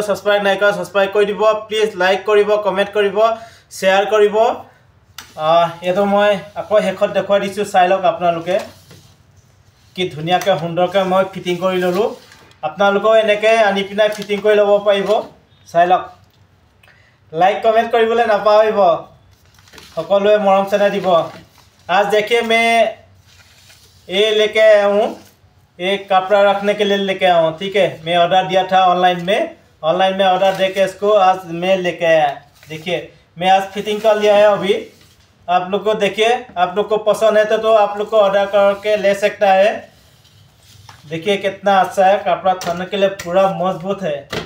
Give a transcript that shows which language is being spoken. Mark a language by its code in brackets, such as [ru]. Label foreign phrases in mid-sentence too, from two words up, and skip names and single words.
[as] ছাবস্ক্ৰাইব নাই কৰা ছাবস্ক্ৰাইব কৰি দিব প্লিজ লাইক কৰিব কমেণ্ট কৰিব শ্বেয়াৰ কৰিব এইটো মই আকৌ শেষত দেখুৱাই দিছোঁ চাই লওক আপোনালোকে কি ধুনীয়াকৈ সুন্দৰকৈ মই ফিটিং কৰি ল'লোঁ আপোনালোকেও এনেকৈ আনি পিনাই ফিটিং কৰি ল'ব পাৰিব চাই লওক লাইক কমেণ্ট কৰিবলৈ নাপাহৰিব সকলোৱে মৰম চেনেহ দিব [hi] आज देखिए मैं ये लेके आया हूँ एक कपड़ा रखने के लिए लेके आया हूँ ठीक है मैं ऑर्डर दिया था ऑनलाइन में ऑर्डर दे के इसको आज मैं लेके आया देखिए मैं आज फिटिंग कर लिया है अभी आप लोग को देखिए आप लोग को पसंद है तो आप लोग को ऑर्डर करके ले सकता है देखिए कितना अच्छा है कपड़ा थाने के लिए पूरा मजबूत है